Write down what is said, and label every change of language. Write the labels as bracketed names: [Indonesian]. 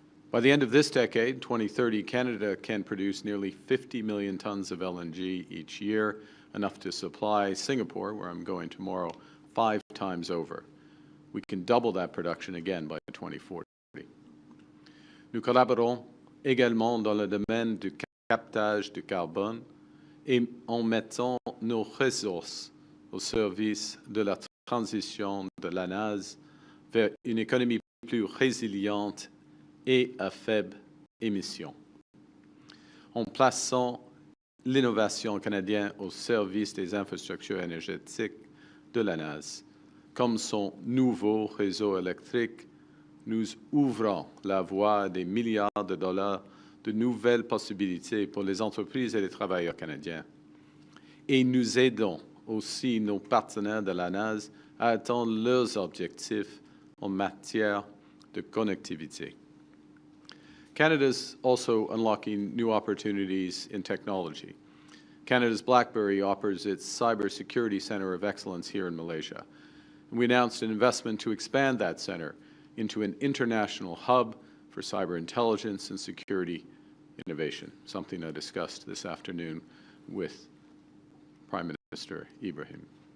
[English] By the end of this decade, 2030, Canada can produce nearly 50 million tons of LNG each year, enough to supply Singapore, where I'm going tomorrow, 5 times over. We can double that production again by 2040. [French] Nous collaborons également dans le domaine du captage du carbone et en mettant nos ressources au service de la transition de l'ANAS vers une économie plus résiliente et à faible émission. En plaçant l'innovation canadienne au service des infrastructures énergétiques de l'ANAS, comme son nouveau réseau électrique, nous ouvrons la voie à des milliards de dollars de nouvelles possibilités pour les entreprises et les travailleurs canadiens. Et nous aidons aussi nos partenaires de l'ANAS à atteindre leurs objectifs en matière de connectivité. [English] Canada is also unlocking new opportunities in technology. Canada's BlackBerry offers its Cybersecurity Center of Excellence here in Malaysia. And we announced an investment to expand that center into an international hub for cyber intelligence and security innovation, something I discussed this afternoon with Prime Minister Ibrahim.